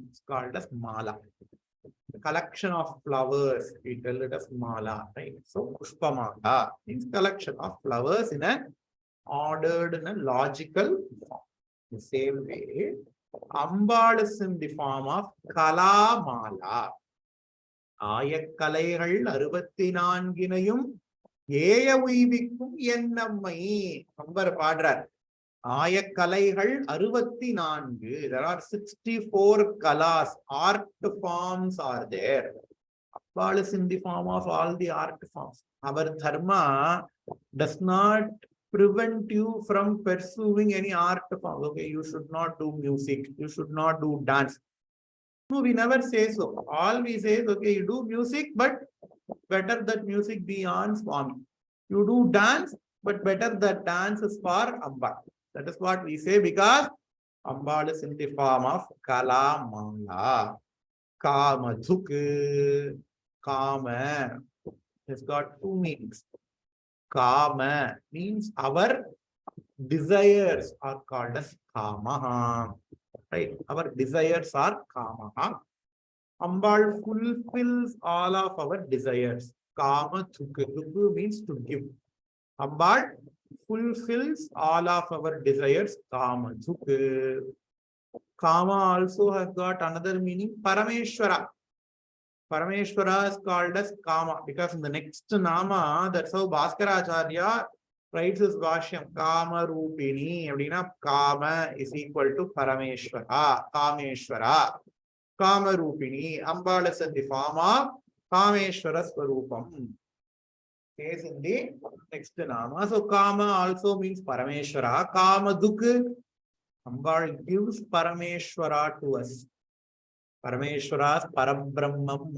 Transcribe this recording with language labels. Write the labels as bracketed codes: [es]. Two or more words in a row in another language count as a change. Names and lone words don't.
[en] It's called as mala. A collection of flowers. We tell it as mala, right? So Pushpamala means collection of flowers in a ordered in a logical form. The same way, Ambal is in the form of Kalamala. [ta] ஆயக்கலைகள் 64 ஏய உய்விக்கும் என்னம்மை. நம்பர் பாடுறார். ஆயக்கலைகள் 64. [en] There are 64 kalas. Art forms are there. Ambal is in the form of all the art forms. Our dharma does not prevent you from pursuing any art form. Okay, you should not do music. You should not do dance. No, we never say so. All we say is, okay, you do music, but better that music be on Swami. You do dance, but better that dance is for Ambal. That is what we say because Ambal is in the form of Kalamala. [sa] Kamadhuk. Kama. [en] It's got two meanings. Kama means our desires are called as Kamaha. Right? Our desires are Kamaha. Ambal fulfills all of our desires. [sa] Kama Thukku [en] means to give. Ambal fulfills all of our desires. [sa] Kama Thukku. [en] Kama also has got another meaning. Parameshwara. Parameshwara is called as Kama because in the next Nama, that's how Bhaskaracharya writes his Bhashyam. Kama Rupini. Kama is equal to Parameshwara. Kameshwara. Kama Rupini. Ambal is in the form of [sa] Kameshwara Swarupam. [en] Is in the next Nama. So Kama also means Parameshwara. [sa] Kama Duk. [en] Ambal gives Parameshwara to us. Parameshwara's Parabrahmam.